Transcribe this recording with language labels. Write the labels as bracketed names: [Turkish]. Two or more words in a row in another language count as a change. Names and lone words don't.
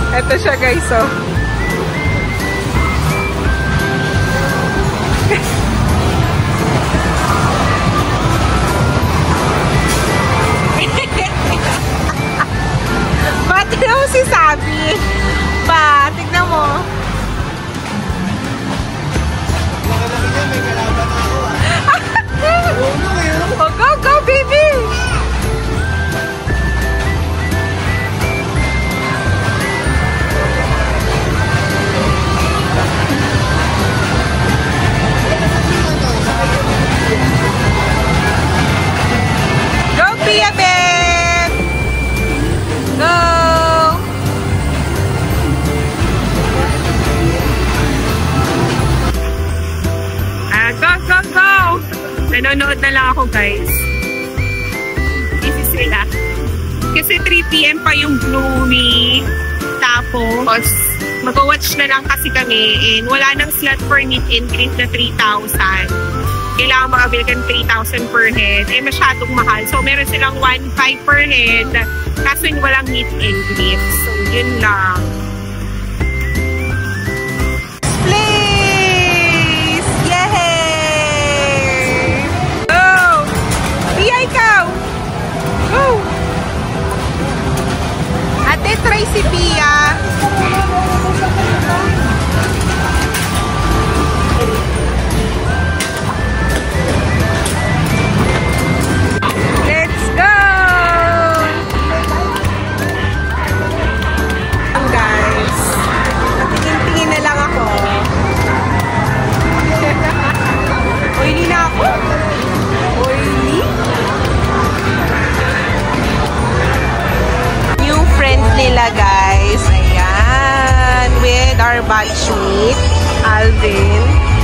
[Filipino] Ito siya guys, oh. Pati naman si Sabi. Pa, tignan mo. [English] Oh, go, go, baby! Go, Pia, babe! Go! Go, go, go! [Filipino] Nanonood na lang ako, guys. Busy sila. Kasi 3 PM pa yung Bloomie. Tapos, mag-watch na lang kasi kami. [English] And [Filipino] wala nang [English] slot for meet and greet na 3,000. [Filipino] Kailangan makabili ka ng 3,000 [English] per head. [Filipino] Eh, masyadong mahal. So, meron silang 1,500 [English] per head. [Filipino] Kaso yung walang [English] meet and greet. [Filipino] So, yun lang. Try si Pia. [English] Let's go! [Filipino] Guys, tingin-tingin na lang ako. Oily na ako. Oily. Nila guys, ayan, [English] with our batchmate Alvin.